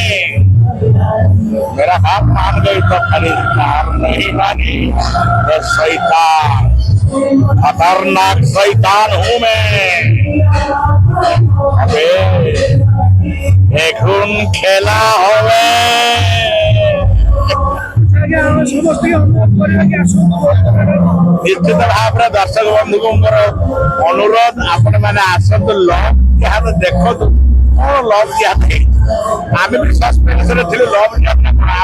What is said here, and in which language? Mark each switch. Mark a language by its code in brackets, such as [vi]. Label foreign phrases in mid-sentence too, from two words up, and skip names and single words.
[hi] मेरा बाप मान गई तो खरीदार, नहीं मानी तो शैतान, खतरनाक शैतान हूं मैं। [bn] अबे এখন খেলা হবে। [or] নিশ্চিତ ଭାବରେ ଦର୍ଶକ ବନ୍ଧୁଙ୍କର ଅନୁରୋଧ, ଆପଣ ମାନେ ଆସନ୍ତୁ, ଲଭ୍ ଜିହାଦ ଦେଖନ୍ତୁ। କଣ ଲଭ୍ ଜିହାଦ? ଆମେ ବି ସସ୍ପେନ୍ସରେ ଥିଲୁ ଲଭ୍ ଜିହାଦ ନା କଣ।